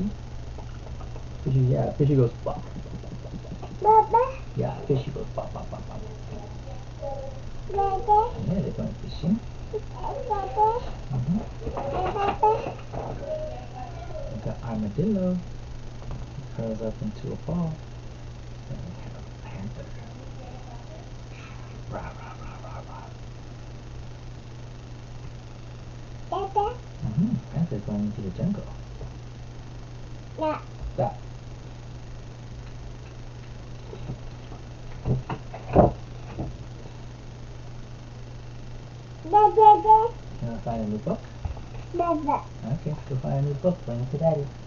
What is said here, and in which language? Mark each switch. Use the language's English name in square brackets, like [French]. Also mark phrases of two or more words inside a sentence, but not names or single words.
[English] Fishy, yeah, fishy goes pop. Yeah, fishy goes pop, pop, pop, pop. Yeah, they're going fishing. We got armadillo. He curls up into a ball. Then we have a panther. Rah, rah, rah, rah, rah. Panther going into the jungle. That. You wanna find a new book? Okay, go find a new book. Bring it to Daddy.